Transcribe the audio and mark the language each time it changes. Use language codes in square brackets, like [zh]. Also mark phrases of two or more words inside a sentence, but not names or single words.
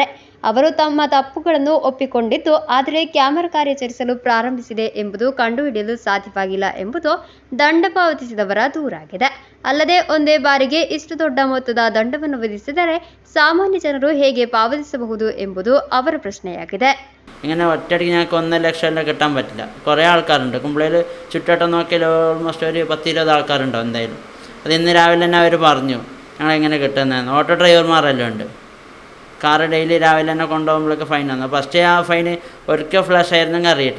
[kn] ಅವರು ತಮ್ಮ ತಪ್ಪುಗಳನ್ನು ಒಪ್ಪಿಕೊಂಡಿದ್ದು, ಆದರೆ ಕ್ಯಾಮೆರಾ ಕಾರ್ಯಾಚರಿಸಲು ಪ್ರಾರಂಭಿಸಿದೆ ಎಂಬುದು ಕಂಡುಹಿಡಿಯಲು ಸಾಧ್ಯವಾಗಿಲ್ಲ ಎಂಬುದು ದಂಡ ಪಾವತಿಸಿದವರ ದೂರಾಗಿದೆ. ಅಲ್ಲದೆ ಒಂದೇ ಬಾರಿಗೆ ಇಷ್ಟು ದೊಡ್ಡ ಮೊತ್ತದ ದಂಡವನ್ನು ವಿಧಿಸಿದರೆ സാമാന്യ ಜನರು ಹೇಗೆ പാവതിಸಬಹುದು ಎಂಬುದು ಅವರ ಪ್ರಶ್ನೆಯಾಗಿದೆ. [ml] ഇങ്ങനെ ഒറ്റയടിക്ക് ഞങ്ങൾക്ക് 1.5 ലക്ഷം എല്ലാം കിട്ടാൻ പറ്റില്ല. കുറേ ആൾക്കാരുണ്ട്. കുമ്പളയിൽ ചുറ്റോട്ടം നോക്കിയാൽ ഓൾമോസ്റ്റ് ഒരു 10-20 ആൾക്കാരുണ്ടോ എന്തായാലും. അത് ഇന്ന് രാവിലെ തന്നെ അവർ പറഞ്ഞു ഞങ്ങളെങ്ങനെ കിട്ടുന്നതെന്ന്. ഓട്ടോ ഡ്രൈവർമാരെല്ലാം ഉണ്ട്. കാറ് ഡെയിലി രാവിലെ തന്നെ കൊണ്ടുപോകുമ്പോഴൊക്കെ ഫൈൻ വന്നു. ഫസ്റ്റ് ആ ഫൈന് ഒരിക്കൽ ഫ്ലാഷ് ആയിരുന്നെങ്കിൽ അറിയട്ടെ.